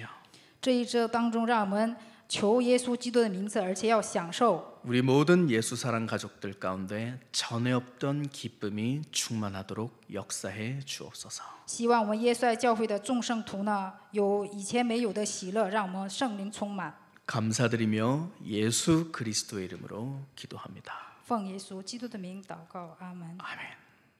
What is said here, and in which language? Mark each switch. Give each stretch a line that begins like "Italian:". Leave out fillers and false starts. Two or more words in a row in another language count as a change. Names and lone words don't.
Chinese: 这一周当中，让我们求耶稣基督的名字，而且要享受。
Korean: 우리 모든 예수 사랑 가족들 가운데 전에 없던 기쁨이 충만하도록 역사해 주옵소서.
Chinese: 希望我们耶稣爱教会的众圣徒呢，有以前没有的喜乐，让我们圣灵充满。
Korean: 감사드리며 예수 그리스도의 이름으로 기도합니다.
Chinese: 奉耶稣基督的名祷告，阿门。
Korean: 아멘.